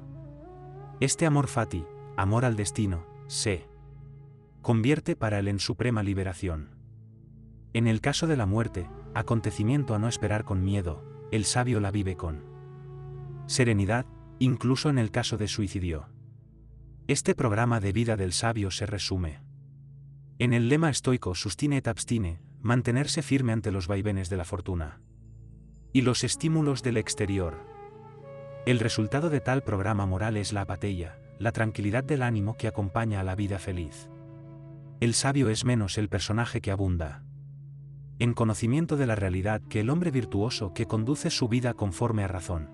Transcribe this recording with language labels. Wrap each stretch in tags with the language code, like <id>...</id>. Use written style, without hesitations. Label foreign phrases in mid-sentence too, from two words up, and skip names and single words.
<es>Este</es> <la>amor fati,</la> <es>amor al destino, se convierte para él en suprema liberación. En el caso de la muerte, acontecimiento a no esperar con miedo, el sabio la vive con serenidad, incluso en el caso de suicidio. Este programa de vida del sabio se resume en el lema estoico</es> <la>sustine et abstine,</la> <es>mantenerse firme ante los vaivenes de la fortuna y los estímulos del exterior. El resultado de tal programa moral es la apatheia, la tranquilidad del ánimo que acompaña a la vida feliz. El sabio es menos el personaje que abunda en conocimiento de la realidad que el hombre virtuoso que conduce su vida conforme a razón.</es>